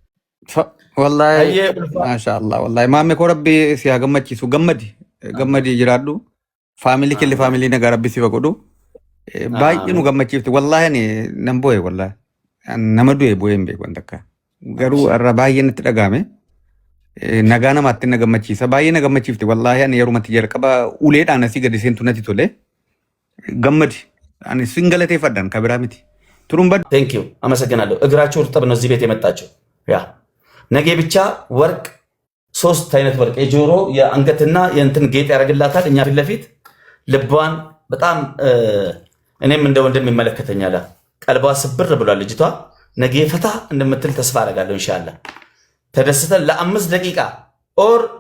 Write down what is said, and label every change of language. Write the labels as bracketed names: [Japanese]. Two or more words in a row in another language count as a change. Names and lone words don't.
[Arabic] والله ما شاء الله والله [Oromo] maame ko rabbi si haa gammachiisu gammadi jiraadhu faamilii killi faamilii nagaa rabbi si godhu baay'ee nu gammachiifti wallahi ani nan boo'e wallahi nama du'e boo'e hin beeku takka garuu irra baay'ee natti dhagahame nagaa namaatti na gammachiisa baay'ee na gammachiifti wallahi ani yerumatti jalqaba uleedhaan asii gadi seentu natti tole gammadi ani sin galateeffadhaan kabiraa miti turuun bad [English] thank you [Amharic] አመሰግናለሁ። እግራችሁ እርጥብ ነው እዚህ ቤት የመጣችሁ ያ ነገ ብቻ ወርቅ 3 አይነት ወርቅ የጆሮ የአንገትና የእንትን ጌጥ ያደርግላታል። እኛ ፊት ለፊት ልቧን በጣም እኔም እንደ ወንድም ይመለከተኛል። ቀልቧ ስብር ብሏል ልጅቷ ነገ ፈታ እንደምትል ተስፋ አደርጋለሁ ኢንሻአላህ። ተደስተን ለ5 ደቂቃ ኦር